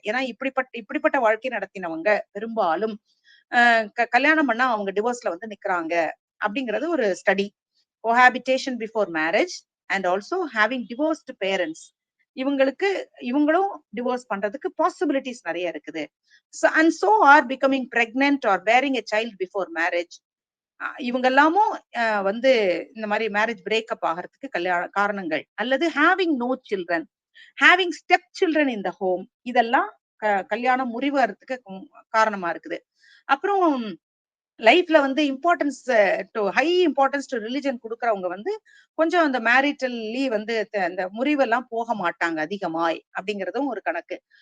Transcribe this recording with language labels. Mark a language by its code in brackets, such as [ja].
[ta] ஏன்னா இப்படிப்பட்ட வாழ்க்கை நடத்தினவங்க பெரும்பாலும் கல்யாணம் பண்ணா அவங்க டிவோர்ஸ்ல வந்து நிக்கிறாங்க அப்படிங்கிறது ஒரு study. [en] cohabitation before marriage and also having divorced parents, [ta] இவங்களும் டிவோர்ஸ் பண்றதுக்கு பாசிபிலிட்டிஸ் நிறைய இருக்குது. [en] and so are becoming pregnant or bearing a child before marriage. [ta] இவங்க எல்லாமும் வந்து இந்த மாதிரி மேரேஜ் பிரேக்கப் ஆகிறதுக்கு காரணங்கள். அல்லது [en] having no children, having step children in the home, [ta] இதெல்லாம் கல்யாணம் முறிவதுக்கு காரணமா இருக்குது. அப்புறம் லைஃப்ல வந்து [en] high importance to religion [ta] கொடுக்கறவங்க வந்து கொஞ்சம் அந்த மேரிட்டல்லி வந்து அந்த முறிவெல்லாம் போக மாட்டாங்க அதிகமாய், அப்படிங்கறதும் ஒரு கணக்கு.